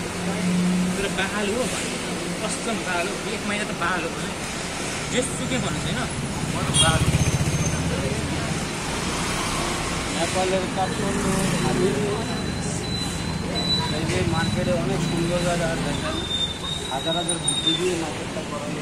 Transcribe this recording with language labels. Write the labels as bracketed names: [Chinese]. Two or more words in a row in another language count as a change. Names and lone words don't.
[Nepali] तर बहाल हो, कस्तो बहाल हो, 1 महिना त बहाल हो। जेसुकै भन्नु छैन, म त बहाल हो। [Bangla] নেপালের কাঠমান্ডু এই যে মার্কেটে অনেক সুন্দর জায়গা দেখেন, হাজার হাজার বুদ্ধি দিয়ে মার্কেটটা করানো।